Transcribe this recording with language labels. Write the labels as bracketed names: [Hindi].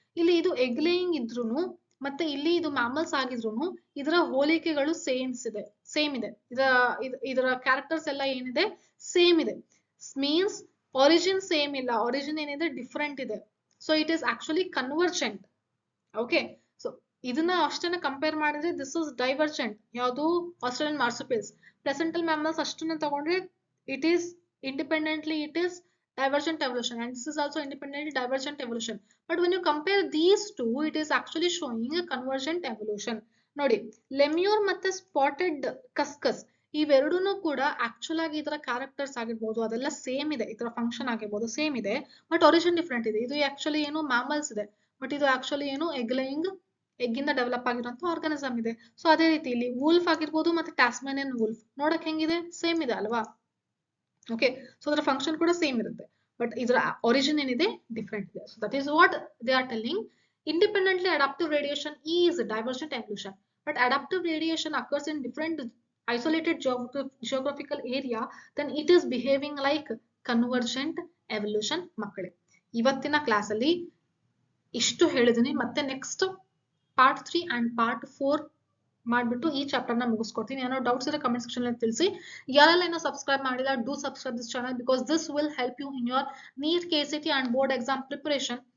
[Kannada] ಇಲ್ಲಿ ಇದು egg laying ಇದ್ರೂನು ಮತ್ತೆ ಇಲ್ಲಿ ಇದು ಮ್ಯಾಮಲ್ಸ್ ಆಗಿದ್ರು ಇದರ ಹೋಲಿಕೆಗಳು ಸೇಮ್ ಇದೆ. ಇದರ ಕ್ಯಾರೆಕ್ಟರ್ಸ್ ಎಲ್ಲ ಏನಿದೆ, ಸೇಮ್ ಇದೆ. ಮೀನ್ಸ್ ಒರಿಜಿನ್ ಸೇಮ್ ಇಲ್ಲ, ಒರಿಜಿನ್ ಏನಿದೆ ಡಿಫ್ರೆಂಟ್ ಇದೆ. [English] So it is actually convergent. Okay, so [Kannada] ಇದನ್ನ ಅಷ್ಟನ್ನ ಕಂಪೇರ್ ಮಾಡಿದ್ರೆ [English] This is divergent. [Kannada] ಯಾವುದು, ಆಸ್ಟ್ರೇಲಿಯನ್ ಮಾರ್ಸುಪಿಯಲ್ಸ್. ಪ್ಲೆಸೆಂಟಲ್ ಮ್ಯಾಮಲ್ಸ್ ಅಷ್ಟನ್ನ ತಗೊಂಡ್ರೆ [English] it is independently, it is divergent evolution, and this is also independently divergent evolution. But when you compare these two, it is actually showing a convergent evolution. [Kannada] ನೋಡಿ, ಲೆಮ್ಯೂರ್ ಮತ್ತೆ spotted khus khus ಇವೆರಡೂನು ಕೂಡ actual ಆಗಿ ಇದರ characters ಆಗಿರ್ಬೋದು, ಅದೆಲ್ಲ same ಇದೆ. ಇದರ function ಆಗಿರ್ಬೋದು ಸೇಮ್ ಇದೆ, ಬಟ್ ಒರಿಜಿನ್ ಡಿಫ್ರೆಂಟ್ ಇದೆ. ಇದು ಆಕ್ಚುಲಿ ಏನು ಮ್ಯಾಮಲ್ಸ್ ಇದೆ, ಬಟ್ ಇದು ಆಕ್ಚುಲಿ ಏನು ಎಗ್ ಲೇಯಿಂಗ್, ಎಗ್ ಇಂದ ಡೆವಲಪ್ ಆಗಿರುವಂತ ಆರ್ಗಾನಿಸಮ್ ಇದೆ. ಸೊ ಅದೇ ರೀತಿ ಇಲ್ಲಿ ವೂಲ್ಫ್ ಆಗಿರ್ಬೋದು ಮತ್ತೆ ಟ್ಯಾಸ್ಮೇನಿಯನ್ ವೂಲ್ಫ್ ನೋಡಕ್ ಹೆಂಗಿದೆ, ಸೇಮ್ ಇದೆ ಅಲ್ವಾ. ಓಕೆ, ಸೊ ಅದರ ಫಂಕ್ಷನ್ ಕೂಡ ಸೇಮ್ ಇರುತ್ತೆ, ಬಟ್ ಇದರ ಒರಿಜಿನ್ ಏನಿದೆ ಡಿಫ್ರೆಂಟ್ ಇದೆ. [English] So that is what they are telling. Independently adaptive radiation is divergent evolution, but adaptive radiation occurs in different isolated geographical area, then it is behaving like convergent evolution. [Kannada] ಮಕ್ಕಳೇ, ಇವತ್ತಿನ class ಅಲ್ಲಿ ಇಷ್ಟು ಹೇಳಿದೀನಿ. ಮತ್ತೆ next part 3 and part 4 ಮಾಡ್ಬಿಟ್ಟು ಈ chapter ನ ಮುಗಿಸ್ಕೊಡ್ತೀನಿ. ಏನೋ ಡೌಟ್ಸ್ ಇದ್ರೆ ಕಮೆಂಟ್ ಸೆಕ್ಷನ್ ಅಲ್ಲಿ ತಿಳಿಸಿ. ಯಾರೆಲ್ಲ ಏನೋ ಸಬ್ಸ್ಕ್ರೈಬ್ ಮಾಡಿಲ್ಲ, [English] Do subscribe this channel because this will help you in your NEET, KCET and board exam preparation.